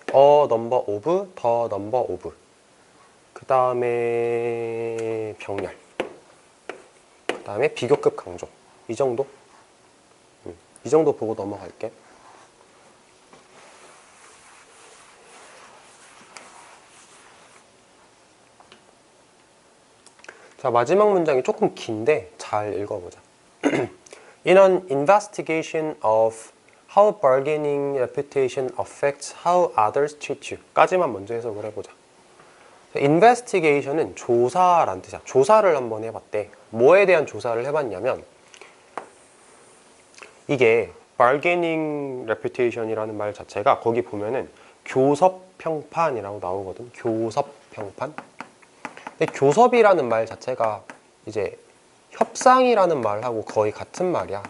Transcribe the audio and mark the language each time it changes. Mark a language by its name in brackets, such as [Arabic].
[Korean] 넘버 오브, 더 넘버 오브 그 다음에 병렬 그 다음에 비교급 강조 이 정도? 이 정도 보고 넘어갈게. 자, 마지막 문장이 조금 긴데 잘 읽어보자. [English] In an investigation of how bargaining reputation affects how others treat you [Korean] 까지만 먼저 해석을 해보자. investigation은 조사란 뜻이야. 조사를 한번 해봤대. 뭐에 대한 조사를 해봤냐면 이게 bargaining reputation이라는 말 자체가 거기 보면은 교섭평판이라고 나오거든. 교섭평판. 근데 교섭이라는 말 자체가 이제 협상이라는 말하고 거의 같은 말이야.